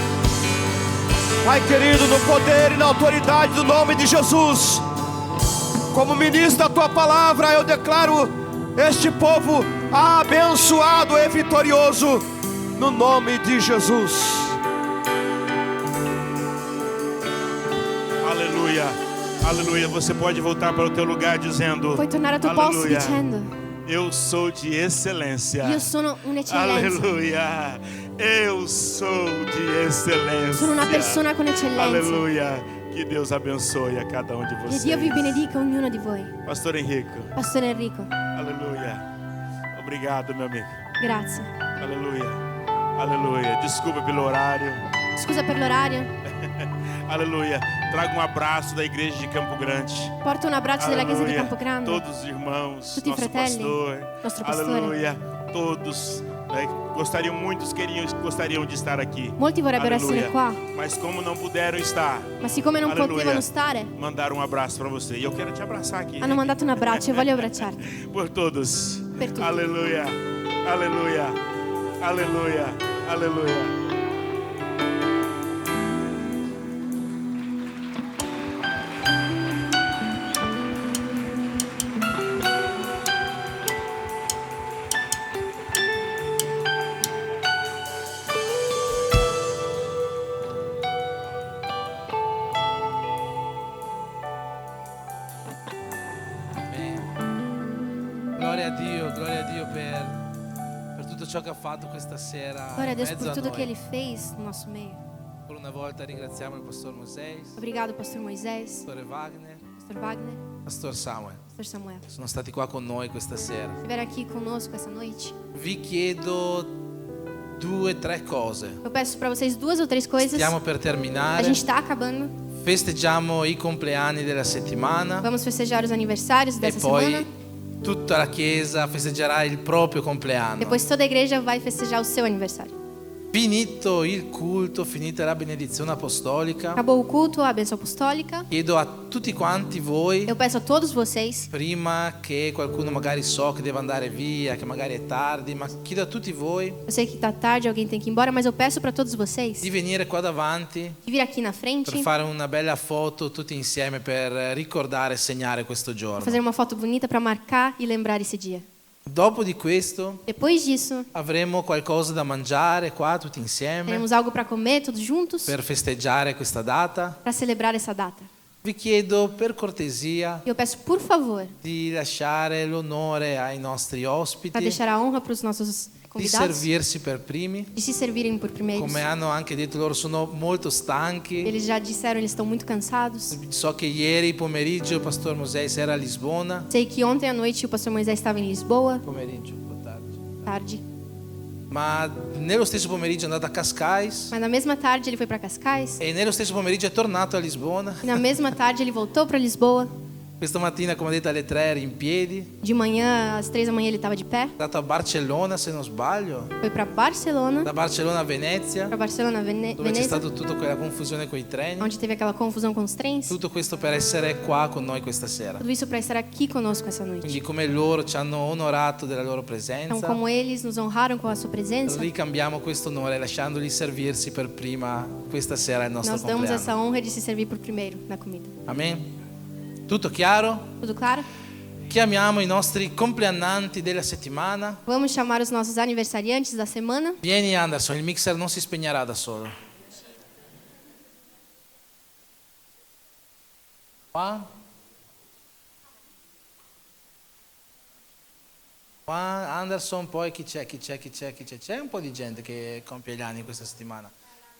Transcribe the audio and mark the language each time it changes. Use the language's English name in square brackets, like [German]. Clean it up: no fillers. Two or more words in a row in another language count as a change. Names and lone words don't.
[Portuguese] Pai querido, no poder e na autoridade do nome de Jesus, como ministro da Tua palavra, eu declaro este povo abençoado e vitorioso, no nome de Jesus. Aleluia, aleluia. Você pode voltar para o teu lugar dizendo: [Italian] Puoi tornare al tuo posto [Portuguese] aleluia, [Italian] dicendo: [Portuguese] eu sou de excelência. [Italian] io sono un'eccellenza. [Portuguese] Aleluia, eu sou de excelência. [Italian] Sono una persona con eccellenza. [Portuguese] Aleluia. Que Deus abençoe a cada um de [Italian] E [Portuguese] vocês. [Italian] Dio vi benedica ognuno di voi. [Portuguese] Pastor Henrico. Pastor Enrico, Aleluia. Obrigado, meu amigo. [Italian] grazie. [Portuguese] Aleluia. Aleluia. Desculpa pelo horário. [Italian] Scusa per l'orario. [Portuguese] Aleluia. Traga um abraço da igreja de Campo Grande. [Italian] Porto un abbraccio della chiesa di [Portuguese] Aleluia. [Italian] Campo Grande. [Portuguese] Todos os irmãos, [Italian] Tutti i [Portuguese] nosso [Italian] fratelli, [Portuguese] pastor. [Italian] nostro pastore. [Portuguese] Aleluia. Todos, né, muitos gostariam de estar aqui. [Italian] Molti vorrebbero [Portuguese] Aleluia. [Italian] essere qua, [Portuguese] Mas como não puderam estar, [Italian] ma siccome non [Portuguese] Aleluia, [Italian] potevano stare, [Portuguese] mandaram um abraço para você. E eu quero te abraçar aqui. [Italian] hanno mandato un abbraccio e voglio abbracciarti. [Portuguese] Por todos. [Italian] Per tutti. [Portuguese] Aleluia. Aleluia. Aleluia. Aleluia. [Italian] Gloria a Dio per tutto ciò che ha fatto questa sera. [Portuguese] Glória a Deus [Italian] in [Portuguese] por [Italian] mezzo a [Portuguese] tudo [Italian] noi. [Portuguese] que Ele fez no nosso meio. [Italian] Per una volta ringraziamo il pastor Moisés, [Portuguese] Obrigado, Pastor Moisés, [Italian] Pastore Wagner, [Portuguese] Pastor Wagner, Pastor Samuel. Pastor Samuel. [Italian] Sono stati qua con noi questa sera. [Portuguese] Estiveram aqui conosco essa noite. [Italian] Vi chiedo 2 o 3 cose. [Portuguese] Eu peço para vocês 2 ou 3 coisas. [Italian] Stiamo per [Portuguese] A [Italian] terminare. [Portuguese] gente está acabando. [Italian] Festeggiamo i compleanni della settimana [Portuguese] Vamos festejar os aniversários [Italian] e [Portuguese] dessa [Italian] poi [Portuguese] semana. [Italian] tutta la chiesa festeggerà il proprio compleanno. [Portuguese] Depois toda a igreja vai festejar o seu aniversário. [Italian] Finito il culto, finita la benedizione apostolica, [Portuguese] Acabou o culto, a bênção apostólica. [Italian] chiedo a tutti quanti voi, [Portuguese] Eu peço a todos vocês, [Italian] prima che qualcuno magari so che deve andare via, che magari è tardi, ma chiedo a tutti voi [Portuguese] eu sei que está tarde, alguém tem que ir embora, mas eu peço para todos vocês [Italian] di venire qua davanti [Portuguese] de vir aqui na frente, [Italian] per fare una bella foto tutti insieme per ricordare e segnare questo giorno. [Portuguese] fazer uma foto bonita para marcar e lembrar esse dia. [Italian] Dopo di questo [Portuguese] Depois disso, [Italian] avremo qualcosa da mangiare qua tutti insieme [Portuguese] teremos algo para comer todos juntos [Italian] per festeggiare questa data. [Portuguese] para celebrar essa data. [Italian] Vi chiedo per cortesia [Portuguese] E eu peço, por favor, [Italian] di lasciare l'onore ai nostri [Portuguese] para [Italian] ospiti [Portuguese] deixar a honra para os nossos [Italian] di [Portuguese] convidados [Italian] servirsi per primi. [Portuguese] de se servirem por primeiros. [Italian] Come hanno anche detto loro, sono molto stanchi. [Portuguese] Eles já disseram, eles estão muito cansados. [Italian] So che ieri pomeriggio il pastor Moisés era a Lisbona. [Portuguese] Sei que ontem à noite o pastor Moisés estava em Lisboa, [Italian] Pomeriggio, un po' tardi. [Portuguese] tarde. [Italian] Ma nello stesso pomeriggio è andato a Cascais [Portuguese] Mas na mesma tarde ele foi para Cascais. [Italian] e nello stesso pomeriggio è tornato a Lisbona. [Portuguese] E na mesma tarde ele voltou para Lisboa. [Italian] Questa mattina, come detto, alle 3 era in piedi. [Portuguese] De manhã, às 3 da manhã ele estava de pé. [Italian] È andato a Barcellona, se non sbaglio. [Portuguese] Foi para Barcelona, [Italian] Da Barcellona a Venezia, [Portuguese] para Barcelona, [Italian] dove c'è [Portuguese] Veneza, [Italian] stata tutta quella confusione con i treni. [Portuguese] onde teve aquela confusão com os trens. [Italian] Tutto questo per essere qua con noi questa sera. [Portuguese] Tudo isso para estar aqui conosco essa noite. [Italian] Quindi come loro ci hanno onorato della loro [Portuguese] Então, [Italian] presenza, [Portuguese] como eles nos honraram com a sua presença, [Italian] ricambiamo questo onore lasciandoli servirsi per prima questa sera il nostro [Portuguese] nós damos [Italian] compleanno. [Portuguese] essa honra de se servir por primeiro na comida. [Italian] Amen. Tutto chiaro? [Portuguese] Tudo claro? [Italian] Chiamiamo i nostri compleannanti della settimana. [Portuguese] Vamos chamar os nossos aniversariantes da semana. [Italian] Vieni Anderson, il mixer non si spegnerà da solo. Qua. Qua Anderson, poi chi c'è? C'è un po' di gente che compie gli anni questa settimana.